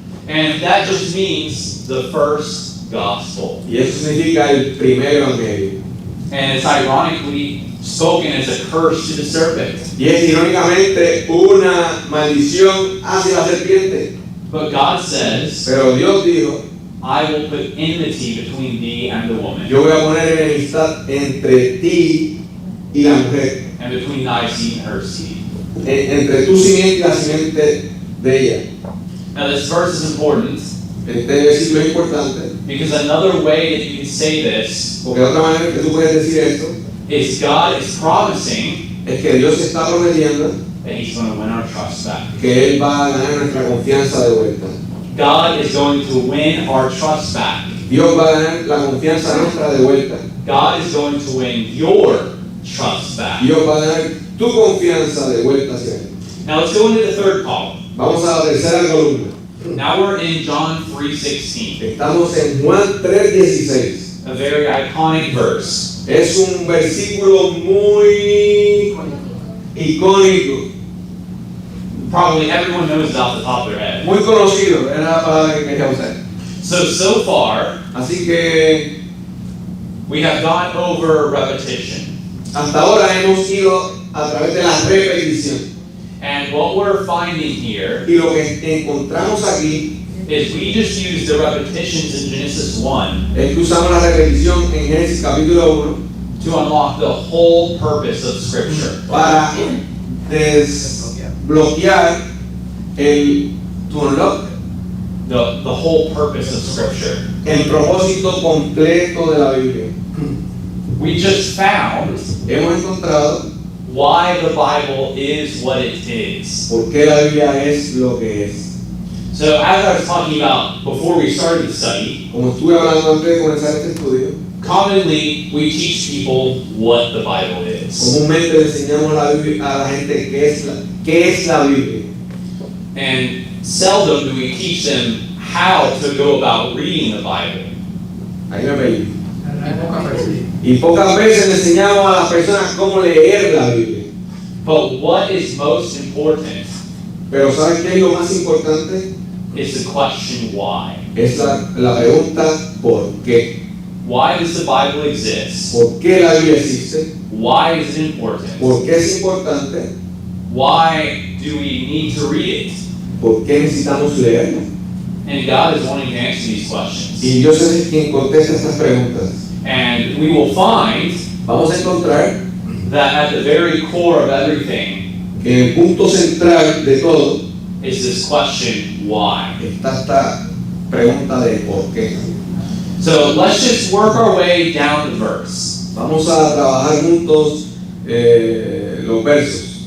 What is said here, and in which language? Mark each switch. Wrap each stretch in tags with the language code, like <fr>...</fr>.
<en>And that just means the first gospel.</en> <es>Y eso significa el primer evangelio.</es> <en>And it's ironically spoken as a curse to the serpent.</en> <es>Y es irónicamente una maldición hacia la serpiente.</es> <en>But God says,</en> <es>Pero Dios dijo,</es> <en>I will put enmity between thee and the woman,</en> <es>yo voy a poner enemistad entre ti y la mujer,</es> <en>and between thy seed and her seed.</en> <es>entre tu simiente y la simiente de ella.</es> <en>Now this verse is important</en> <es>Este versículo es importante,</es> <en>because another way that you can say this</en> <es>porque de otra manera que tú puedes decir esto,</es> <en>is God is promising</en> <es>es que Dios está prometiendo</es> <en>that he's going to win our trust back.</en> <es>que Él va a ganar nuestra confianza de vuelta.</es> <en>God is going to win our trust back.</en> <es>Dios va a ganar la confianza nuestra de vuelta.</es> <en>God is going to win your trust back.</en> <es>Dios va a ganar tu confianza de vuelta hacia Él.</es> <en>Now let's go into the third column.</en> <es>Vamos a la tercera columna.</es> <en>Now we're in John 3:16,</en> <es>Estamos en Juan 3:16.</es> <en>a very iconic verse.</en> <es>Es un versículo muy icónico,</es> <en>Probably everyone knows it off the top of their head.</en> <es>muy conocido, era la palabra que quería usar.</es> <en>So far,</en> <es>Así que</es> <en>we have gone over repetition.</en> <es>hasta ahora hemos ido a través de la repetición.</es> <en>And what we're finding here</en> <es>Y lo que encontramos aquí</es> <en>is we just use the repetitions in Genesis 1</en> <es>es que usamos la repetición en Génesis capítulo 1</es> <en>to unlock the whole purpose of Scripture.</en> <es>para desbloquear</es> <en>to unlock The whole purpose of Scripture.</en> <es>el propósito completo de la Biblia.</es> <en>We just found</en> <es>Hemos encontrado</es> <en>why the Bible is what it is.</en> <es>por qué la Biblia es lo que es.</es> <en>So as I was talking about before we started the study,</en> <es>Como estuve hablando antes de comenzar este estudio,</es> <en>commonly we teach people what the Bible is.</en> <es>comúnmente le enseñamos a la gente qué es la Biblia.</es> <en>And seldom do we teach them how to go about reading the Bible.</en> <es>Ahí me perdí. Y pocas veces le enseñamos a las personas cómo leer la Biblia.</es> <en>But what is most important</en> <es>Pero ¿saben qué es lo más importante?</es> <en>is the question why.</en> <es>Es la pregunta ¿por qué?</es> <en>Why does the Bible exist?</en> <es>¿Por qué la Biblia existe?</es> <en>Why is it important?</en> <es>¿Por qué es importante?</es> <en>Why do we need to read it?</en> <es>¿Por qué necesitamos leerla?</es> <en>And God is wanting to answer these questions.</en> <es>Y Dios es quien contesta estas preguntas.</es> <en>And we will find</en> <es>Vamos a encontrar</es> <en>that at the very core of everything</en> <es>que el punto central de todo</es> <en>is this question, why?</en> <es>está esta pregunta de por qué.</es> <en>So let's just work our way down the verse.</en> <es>Vamos a trabajar juntos los versos.</es>